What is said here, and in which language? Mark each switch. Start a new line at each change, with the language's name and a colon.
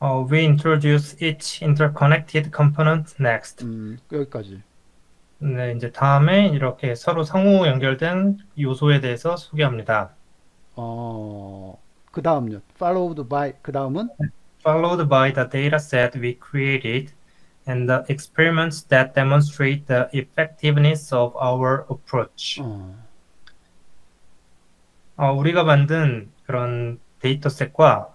English: We introduce each interconnected component next.
Korean: 여기까지. 네, 이제 다음에 이렇게 서로 상호 연결된 요소에 대해서 소개합니다. 그 다음요.
English: followed by
Korean: 그 다음은
English: Followed by the dataset we created and the experiments that demonstrate the effectiveness of our approach. 어,
Korean: 우리가 만든 그런 데이터셋과